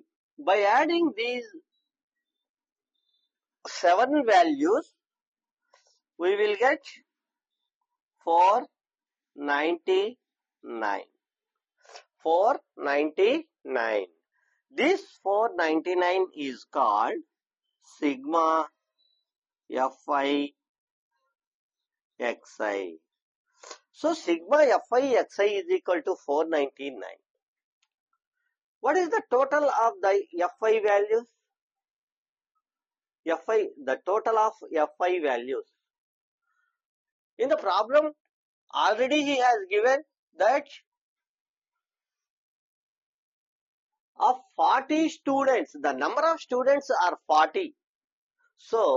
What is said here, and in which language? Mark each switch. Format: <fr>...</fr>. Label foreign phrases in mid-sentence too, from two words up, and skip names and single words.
<en>By adding these 7 values, we will get 499. 499. This 499 is called sigma Fi xi. So sigma Fi xi is equal to 499. What is the total of the Fi values? The total of Fi values. In the problem, already he has given that of 40 students, the number of students are 40.</en>